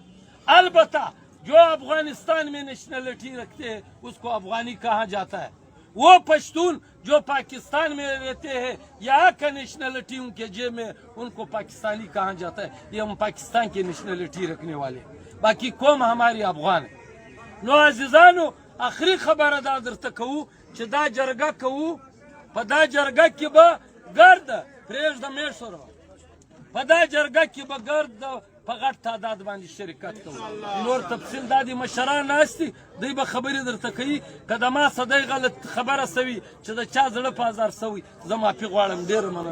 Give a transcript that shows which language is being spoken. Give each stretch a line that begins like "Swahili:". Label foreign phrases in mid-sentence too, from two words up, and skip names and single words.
Urdu: البتہ جو افغانستان میں نیشنلٹی رکھتے ہیں اس کو افغانی کہا جاتا ہے. وہ پشتون جو پاکستان میں رہتے ہیں یہاں کا نیشنلٹی ان کے جیب میں ان کو پاکستانی کہا جاتا ہے. یہ ہم پاکستان کی نیشنلٹی رکھنے والے باقی قوم ہماری افغان ہے.
Pashto: نو عزیزانو آخری خبر ادا درته کوو چې دا جرګه کوو په دا جرګه کې به ګرد پرېږده میشورو په دا جرګه کې به ګرد په غټ تعداد باندې شرکت کوو. نور تفصیل دا دي مشران ناست دي دوی به خبرې درته کوي که د ما څه دی غلط خبره سوي چې د چا زړه په ازار سوي زه معافي غواړم.